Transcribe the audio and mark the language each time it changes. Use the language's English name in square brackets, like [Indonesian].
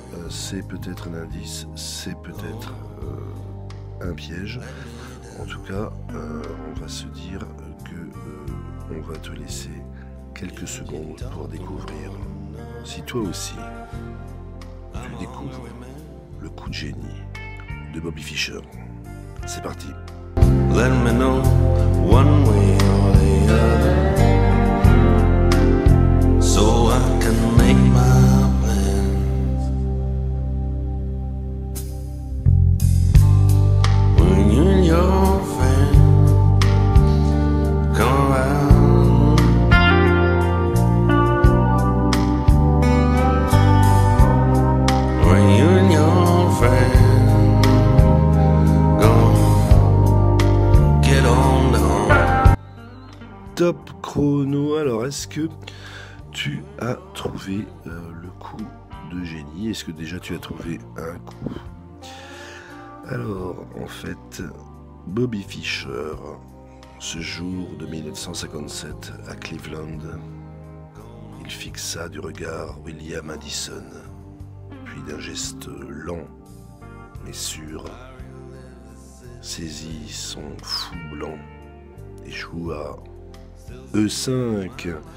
[French] C'est peut-être un indice, c'est peut-être un piège. En tout cas, on va se dire que on va te laisser quelques secondes pour découvrir si toi aussi tu découvres le coup de génie de Bobby Fischer. C'est parti. [English] Let me know one way or the other, so I can make my plans. When you and your friend come around, when you and your friend gonna get on down. [French] Top chrono. Alors, est-ce que tu as trouvé le coup de génie? Est-ce que déjà tu as trouvé un coup? Alors, en fait, Bobby Fischer, ce jour de 1957 à Cleveland, il fixa du regard William Addison, puis d'un geste lent mais sûr, saisit son fou blanc et joua E5.